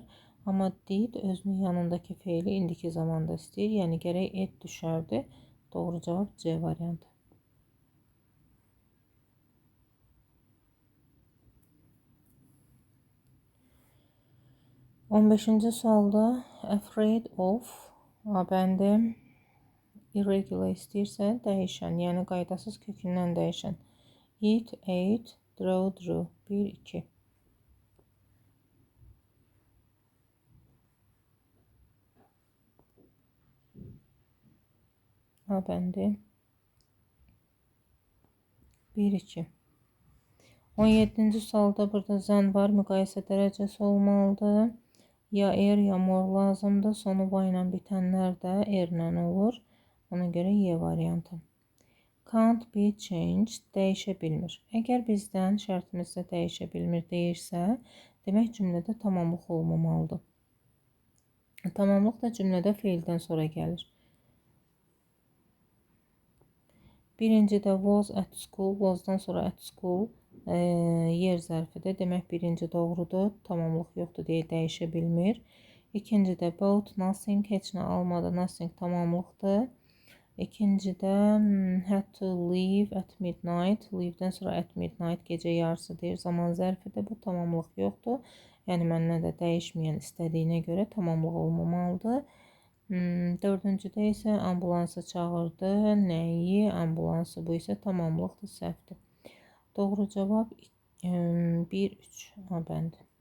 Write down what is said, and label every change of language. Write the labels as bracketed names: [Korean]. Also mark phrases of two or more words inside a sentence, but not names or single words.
[Azerbaijani] Amma did özünün yanındakı feili indiki zamanda istəyir, yəni gərək et düşərdi. Doğru cavab C variantı. 15-ci sualda [English] afraid of [Azerbaijani] A bəndi irregular istəyirsə dəyişən, yəni qaydasız kökündən dəyişən. [English] Eat, ate, draw, drew. 1, 2. [Azerbaijani] A bəndi 1, 2. 17-ci sualda burada zən var, müqayisə dərəcəsi olmalıdır. Ya er ya more lazımdır. Sonu va ilə bitənlər də erlə olur. Ona görə Y variantı. [English] Can't be changed, [Azerbaijani] dəyişə bilmir. Əgər bizdən şərtimizdə dəyişə bilmir deyirsə, demək cümlədə tamamlıq olmamalıdır. Tamamlıq da cümlədə feildən sonra gəlir. [English] Birincidə was at school, [Azerbaijani] wasdan sonra [English] at school [Azerbaijani] yer zərfidir. Demək birinci doğrudur. Tamamlıq yoxdur deyə dəyişə bilmir. İkincidə [English] bought nothing, [Azerbaijani] heç nə almadı. Nothing tamamlıqdır. [English] İkincidə had to leave at midnight. [Azerbaijani] Leave-dən sonra [English] at midnight [Azerbaijani] gecə yarısı deyir. Zaman zərfidir. Bu tamamlıq yoxdur. Yəni məndən də dəyişməyən istədiyinə görə tamamlıq olmamalıdır. Dördüncüdə isə ambulansı çağırdı. Nəyi? Ambulansı. Bu isə tamamlıqdır, səhvdir. Doğru cavab 1-3 bəndi.